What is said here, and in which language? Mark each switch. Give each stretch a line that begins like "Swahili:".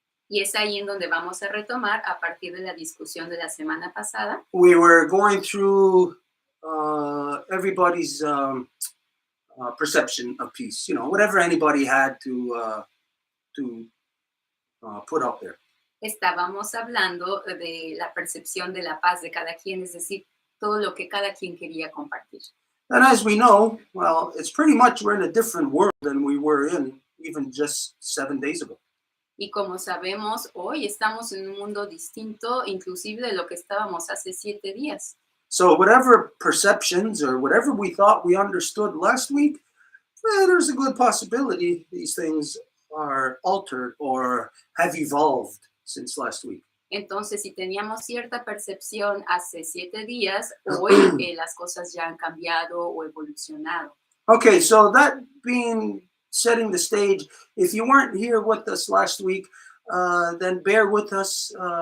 Spanish: Y es ahí en donde vamos a retomar a partir de la discusión de la semana pasada.
English: We were going through everybody's perception of peace, you know, whatever anybody had to put out there.
Spanish: Estábamos hablando de la percepción de la paz de cada quien, es decir, todo lo que cada quien quería compartir.
English: And as we know, well, it's pretty much we're in a different world than we were in even just 7 days ago.
Spanish: Y como sabemos, hoy estamos en un mundo distinto, inclusive de lo que estábamos hace 7 días.
English: So whatever perceptions or whatever we thought we understood last week, there's a good possibility these things are altered or have evolved since last week.
Spanish: Entonces, si teníamos cierta percepción hace 7 días, hoy las cosas ya han cambiado o evolucionado.
English: Okay, so that being setting the stage, if you weren't here with us last week, then bear with us.